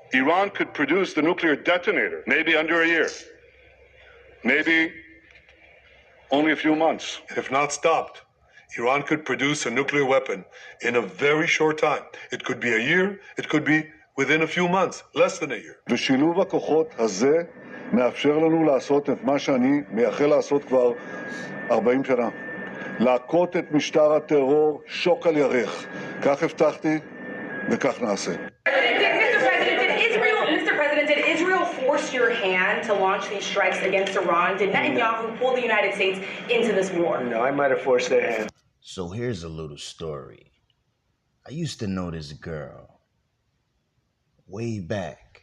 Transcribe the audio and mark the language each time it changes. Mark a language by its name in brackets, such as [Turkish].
[English] Iran could produce the nuclear detonator, maybe under a year, maybe only a few months. If not stopped, Iran could produce a nuclear weapon in a very short time. It could be a year, it could be within a few months, less than a year. [Hebrew] ושילוב הכוחות הזה מאפשר לנו לעשות את מה שאני מייחל לעשות כבר 40 שנה. להכות את משטר הטרור שוק על ירך. כך הבטחתי וכך נעשה. [English] Mr. President, did Israel force your hand to launch these strikes against Iran? Did Netanyahu pull the United States into this war? No, I might have forced their hand. So here's a little story. I used to know this girl way back.